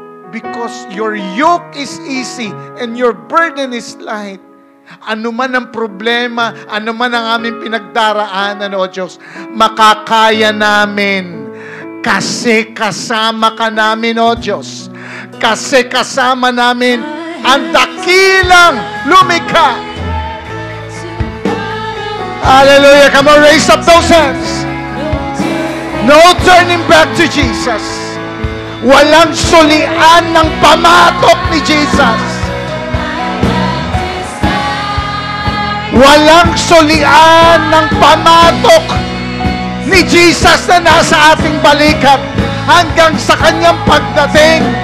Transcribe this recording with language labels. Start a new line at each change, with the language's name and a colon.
English: Because your yoke is easy and your burden is light.
Filipino: Ano man ang problema, ano man ang aming pinagdaraanan, O Diyos, makakaya namin. Kasi kasama ka namin, O Diyos. Kasi kasama namin ang dakilang lumikha. Hallelujah.
English: Come on, raise up those hands. No turning back to Jesus.
Filipino: Walang sulian ng pamatok ni Jesus. Walang sulian ng pamatok ni Jesus na nasa ating balikat hanggang sa kanyang pagdating.